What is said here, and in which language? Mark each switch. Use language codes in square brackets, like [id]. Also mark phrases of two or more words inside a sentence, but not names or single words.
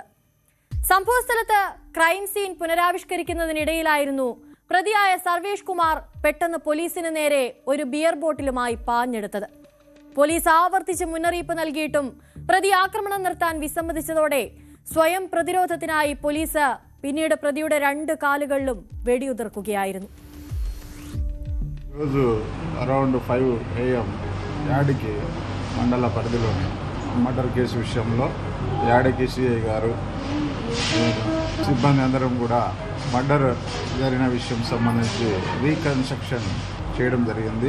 [ml] സംഭവസ്ഥലത്ത് ക്രൈം സീൻ പുനരാവിഷ്കരിക്കുന്നതിനിടയിലായിരുന്നു പ്രതിയായ സർവേഷ് കുമാർ പെട്ടെന്ന് പോലീസിന് നേരെ ഒരു ബിയർ ബോട്ടിലുമായി പാഞ്ഞെടുത്തത്. പോലീസ് ആവർത്തിച്ച് മുന്നറിയിപ്പ് നൽകിയിട്ടും പ്രതി ആക്രമണം നിർത്താൻ വിസമ്മതിച്ചതോടെ സ്വയം പ്രതിരോധത്തിനായി പോലീസ് പിന്നീട് പ്രതിയുടെ 2 കാലുകളിലും വെടിയുതിർക്കുകയായിരുന്നു. [te] అరౌండ్ 5 AM యాడికి మండల పరిధిలోని మర్డర్ కేసు విషయంలో యాడికి సిఐ గారు సిబ్బంది అందరం కూడా మర్డర్ జరిగిన విషయం సంబంధించి రీకన్స్ట్రక్షన్ చేయడం జరిగింది.